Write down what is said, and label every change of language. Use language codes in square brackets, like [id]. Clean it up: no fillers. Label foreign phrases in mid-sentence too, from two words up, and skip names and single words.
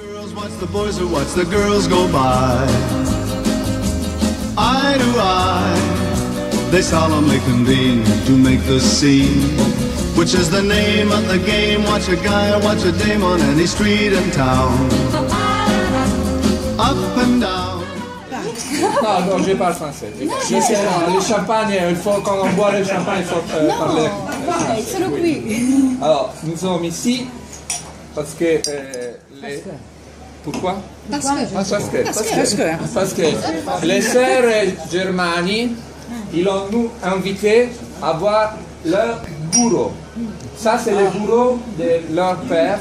[en] girls watch the boys who watch the girls go by. Eye to eye, they solemnly convene to make the scene, which is the name of the game. Watch a guy or watch a dame on any street in town. Up and down. [fr] Non, je parle français. Le champagne, quand on boit le champagne, il faut parler. [it] Vai, sono qui. [fr] Alors, nous sommes ici parce que... Pourquoi? Parce que les sœurs Germani, ils ont nous invités à voir leur bureau. Ça, c'est le bureau de leur père.